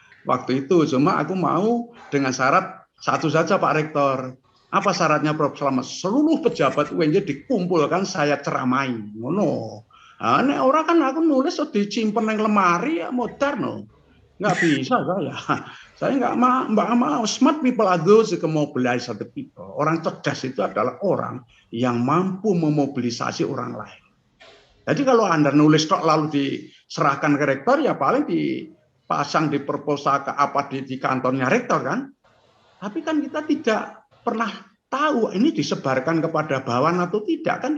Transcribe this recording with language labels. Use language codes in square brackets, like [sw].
[id] Waktu itu cuma aku mau dengan syarat satu saja Pak Rektor. Apa syaratnya Prof Slamet? Seluruh pejabat UNJ dikumpulkan saya ceramai. Ngono. Nah, orang kan aku nulis disimpan yang lemari ya modern. Nggak bisa saya. Saya nggak mau. [en] Smart people are those who can mobilize other people. [id] Orang cerdas itu adalah orang yang mampu memobilisasi orang lain. Jadi kalau Anda nulis kok lalu diserahkan ke rektor, ya paling dipasang di perpustaka apa di kantornya rektor kan. Tapi kan kita tidak pernah tahu ini disebarkan kepada bawahan atau tidak kan.